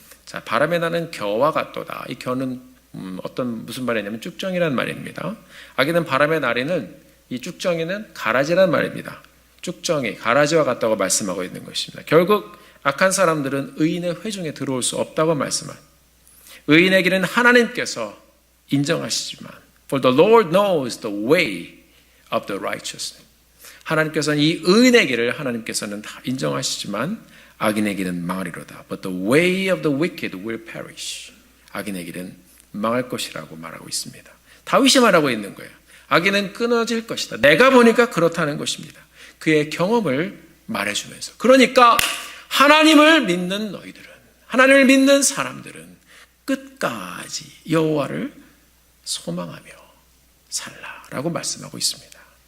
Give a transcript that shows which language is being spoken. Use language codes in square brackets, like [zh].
[ko] 자, 바람에 나는 겨와 같도다. 이 겨는 무슨 말이냐면 쭉정이란 말입니다. 악인은 바람에 나리는, 이 쭉정이는 가라지란 말입니다. 쭉정이 가라지와 같다고 말씀하고 있는 것입니다. 결국 악한 사람들은 의인의 회중에 들어올 수 없다고 말씀합니다. 의인의 길은 하나님께서 인정하시지만 [en] For the Lord knows the way of the righteous. [ko] 하나님께서는 이 의인의 길을 하나님께서는 다 인정하시지만 악인의 길은 망하리로다. [en] But the way of the wicked will perish. [ko] 악인의 길은 망할 것이라고 말하고 있습니다. 다윗이 말하고 있는 거예요. 악인은 끊어질 것이다. 내가 보니까 그렇다는 것입니다. 그의 경험을 말해주면서. 그러니까 하나님을 믿는 너희들은, 하나님을 믿는 사람들은 끝까지 여호와를 소망하며 살라라고 말씀하고 있습니다.